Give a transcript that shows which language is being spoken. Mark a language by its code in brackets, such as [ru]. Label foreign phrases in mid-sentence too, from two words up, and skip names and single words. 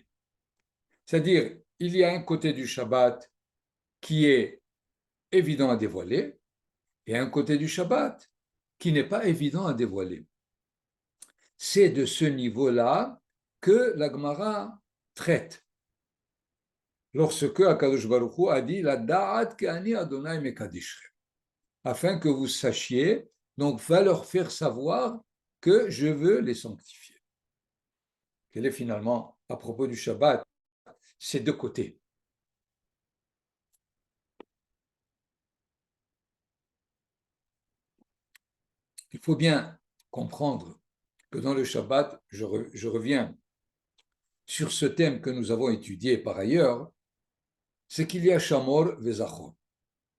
[fr] C'est-à-dire, il y a un côté du Shabbat qui est évident à dévoiler et un côté du Shabbat qui n'est pas évident à dévoiler. C'est de ce niveau-là que la Gemara traite. [he] Lorsque הקדוש ברוך הוא [fr] a dit [he] לדעת כי אני ה' מקדשכם, [fr] afin que vous sachiez, donc va leur faire savoir que je veux les sanctifier. Quel est finalement, à propos du Shabbat, ces deux côtés. Il faut bien comprendre que dans le Shabbat, je reviens sur ce thème que nous avons étudié par ailleurs, c'est qu'il y a [he] שמור וזכור.